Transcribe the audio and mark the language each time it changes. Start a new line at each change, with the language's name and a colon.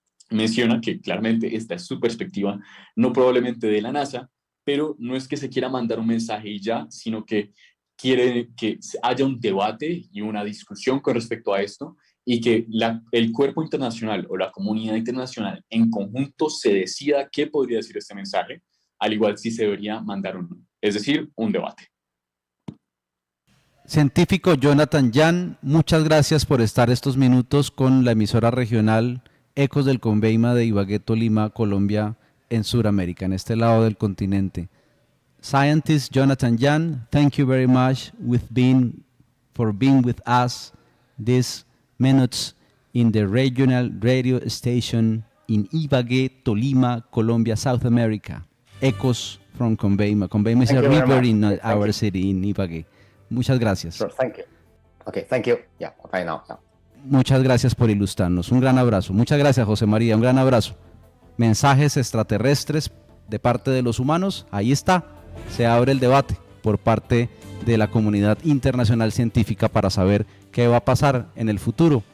Spanish: Menciona que claramente esta es su perspectiva, no probablemente de la NASA, pero no es que se quiera mandar un mensaje y ya, sino que quiere que haya un debate y una discusión con respecto a esto, y que el cuerpo internacional o la comunidad internacional en conjunto se decida qué podría decir este mensaje, al igual si se debería mandar o no. Es decir, un debate. Científico Jonathan Yan, muchas gracias por estar estos minutos con la emisora regional Ecos del Conveima de Ibagué, Tolima, Colombia, en Sudamérica, en este lado del continente.
English: Scientist Jonathan Yan, thank you very much for being with us these minutes in the regional radio station in Ibagué, Tolima, Colombia, South America. Ecos from Conveima. Conveima is a river in our city, in Ibagué.
Spanish: Muchas gracias.
English: Sure, thank you. Okay, thank you. Yeah, bye now.
Spanish: Muchas gracias por ilustrarnos. Un gran abrazo. Muchas gracias, José María. Un gran abrazo. Mensajes extraterrestres de parte de los humanos. Ahí está. Se abre el debate por parte de la comunidad internacional científica para saber qué va a pasar en el futuro.